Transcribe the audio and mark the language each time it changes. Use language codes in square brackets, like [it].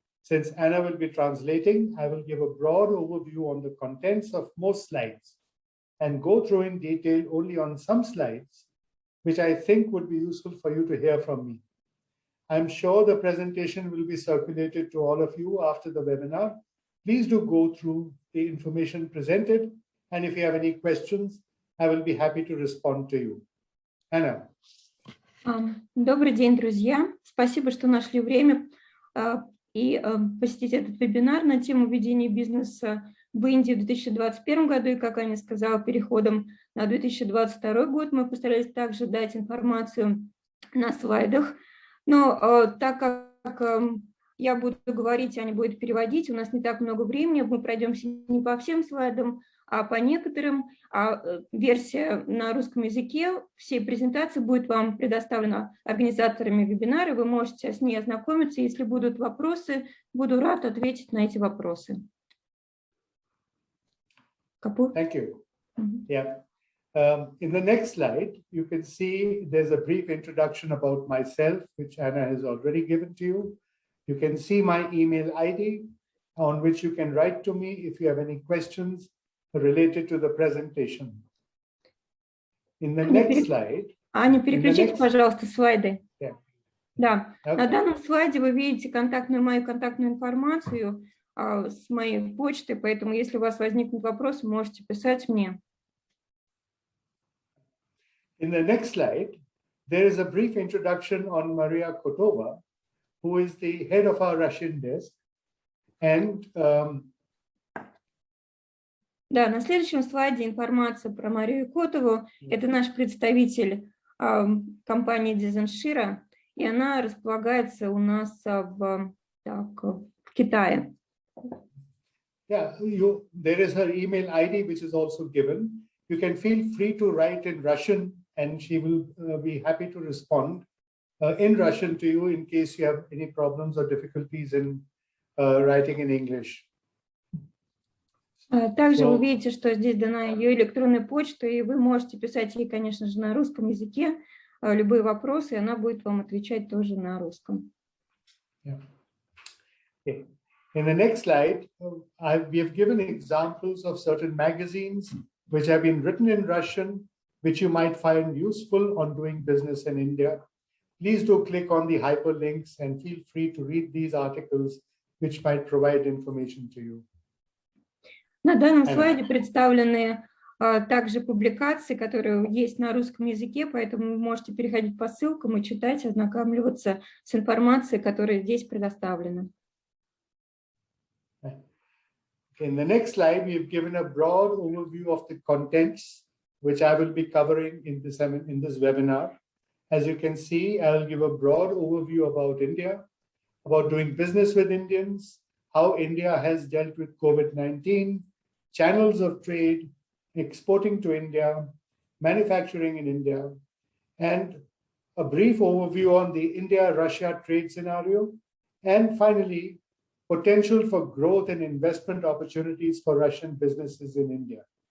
[en] Since Anna will be translating, I will give a broad overview on the contents of most slides and go through in detail only on some slides, which I think would be useful for you to hear from me. I'm sure the presentation will be circulated to all of you after the webinar. Please do go through the information presented, and if you have any questions, I will be happy to respond to you. Anna. [ru] Добрый день, друзья. Спасибо, что нашли время и посетить этот вебинар на тему ведения бизнеса в Индии в 2021 году. И, как Аня сказала, переходом на 2022 год мы постарались также дать информацию на слайдах. Но так как я буду говорить, Аня будет переводить, у нас не так много времени, мы пройдемся не по всем слайдам, а по некоторым. Версия на русском языке всей презентации будет вам предоставлена организаторами вебинара, вы можете с ней ознакомиться. Если будут вопросы, буду рад ответить на эти вопросы. Капур? [en] Thank you. Yeah. In the next slide, you can see there's a brief introduction about myself, which Anna has already given to you. You can see my email ID on which you can write to me if you have any questions related to the presentation. In the next slide. [ru] Аня, переключите, пожалуйста, слайды. [en] Yeah. [ru] Да, [en] Okay. [ru] На данном слайде вы видите мою контактную информацию с моей почты, поэтому если у вас возникнут вопросы, можете писать мне. [en] In the next slide, there is a brief introduction on Maria Kotova, who is the head of our Russian desk. And [ru] Да, на следующем слайде информация про Марию Котову. Это наш представитель компании Дезан Шира, и она располагается у нас в Китае. [en] Yeah, there is her email ID, which is also given. You can feel free to write in Russian, and she will be happy to respond in Russian to you in case you have any problems or difficulties in writing in English. [ru] Также вы видите, что здесь дана ее электронная почта, и вы можете писать ей, конечно же, на русском языке любые вопросы, и она будет вам отвечать тоже на русском. [en] Yeah. Okay. In the next slide, we have given examples of certain magazines which have been written in Russian, which you might find useful on doing business in India. Please do click on the hyperlinks and feel free to read these articles, which might provide information to you. [ru] На данном слайде представлены также публикации, которые есть на русском языке, поэтому вы можете переходить по ссылкам и читать, ознакомливаться с информацией, которая здесь предоставлена. [en] In the next slide, we've given a broad overview of the contents, which I will be covering in this webinar. As you can see, I'll give a broad overview about India, about doing business with Indians, how India has dealt with COVID-19, channels of trade, exporting to India, manufacturing in India, and a brief overview on the India-Russia trade scenario, and finally, potential for growth and investment opportunities for Russian businesses in India.